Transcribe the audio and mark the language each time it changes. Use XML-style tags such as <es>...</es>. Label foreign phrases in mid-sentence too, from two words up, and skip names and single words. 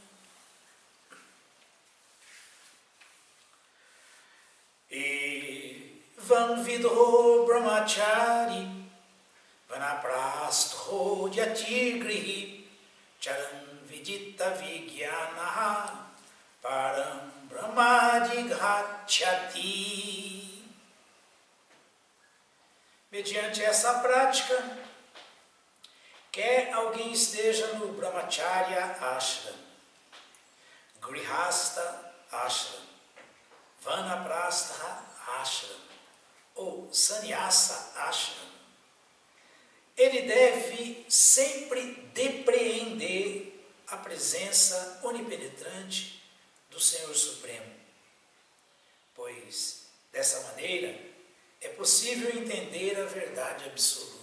<sa>एवं विधो ब्रह्मचारी वानप्रस्थो यतिगृही चरन् विदित विज्ञानः परं ब्रह्माधिगच्छति.</sa> <pt>Mediante essa prática, quer alguém esteja no</pt> <sa>ब्रह्मचर्य आश्रम, गृहस्थ आश्रम, वानप्रस्थ आश्रम</sa> <pt>ou</pt> <sa>संन्यास आश्रम,</sa> <pt>ele deve sempre depreender a presença onipenetrante do Senhor Supremo, pois dessa maneira é possível entender a verdade absoluta.</pt>